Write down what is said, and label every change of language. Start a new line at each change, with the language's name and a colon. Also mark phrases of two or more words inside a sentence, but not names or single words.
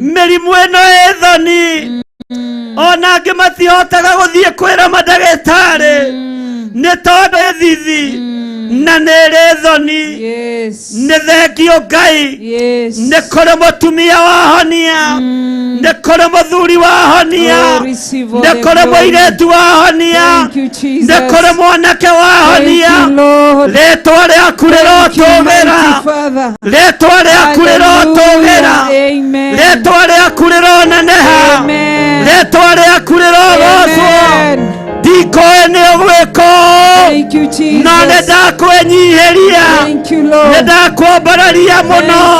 Kikuyu: mĩrimũ ĩno ĩ thoni ona angĩ matihotaga gũthiĩ kwĩra mandagĩtarĩ nĩ tondũ thithi na nĩ ĩrĩ thoni yes nĩ thengio Ngai yes nĩ kũrĩ mũtumia wahonia nĩ kũrĩ mũthuri wahonia
English: Oh, receive all
Kikuyu: nĩ
English: the
Kikuyu: kũrĩ
English: glory.
Kikuyu: mũirĩtu wahonia
English: Thank you, Jesus.
Kikuyu: nĩ kũrĩ mwanake
English: Thank
Kikuyu: wahonia
English: you, Lord.
Kikuyu: rĩtwa rĩaku
English: Thank you,
Kikuyu: rĩrotũgĩra
English: mighty Father.
Kikuyu: rĩtwa rĩaku rĩrotũgĩra
English: Hallelujah. Amen.
Kikuyu: rĩtwa rĩaku rĩroneneha Amen. rĩtwa rĩaku rĩrogocwo Amen. ndikoĩ nĩ ũgwĩka
English: Thank you, Jesus.
Kikuyu: no nĩ ndakwĩnyihĩria
English: Thank you, Lord.
Kikuyu: nĩ ndakwambararia mũno